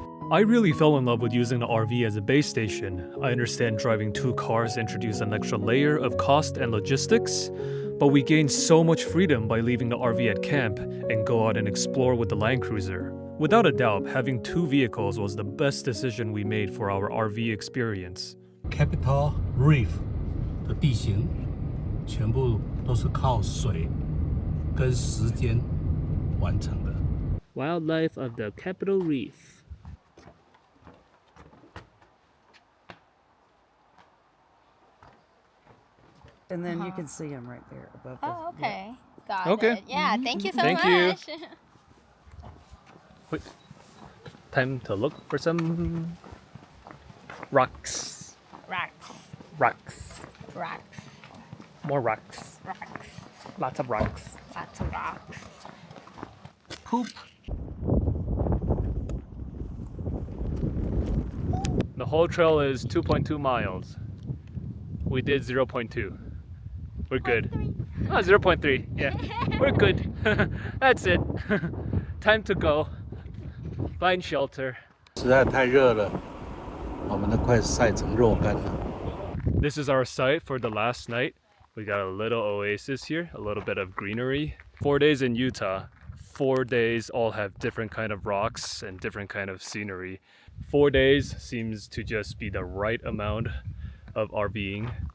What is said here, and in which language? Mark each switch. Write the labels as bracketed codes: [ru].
[en] I really fell in love with using the RV as a base station. I understand driving 2 cars introduced an extra layer of cost and logistics, but we gained so much freedom by leaving the RV at camp and go out and explore with the Land Cruiser. Without a doubt, having 2 vehicles was the best decision we made for our RV experience. [zh] Capitol Reef 的地形全部都是靠水跟时间完成的。 [en] Wildlife of the Capitol Reef. And then you can see them right there above. Oh, okay. Got Okay. it. Yeah, thank you so Thank you. much. Wait. Time to look for some rocks. Rocks. Rocks. Rocks. More rocks. Rocks. Lots of rocks. Lots of rocks. Poop. The whole trail is 2.2 miles. We did 0.2. We're good. Oh, 0.3. Yeah. We're good. That's it. Time to go. Find shelter. [zh] 实在太热了，我们都快晒成肉干了。 [en] This is our site for the last night. We got a little oasis here, a little bit of greenery. 4 days in Utah. 4 days all have different kind of rocks and different kind of scenery. 4 days seems to just be the right amount of RVing.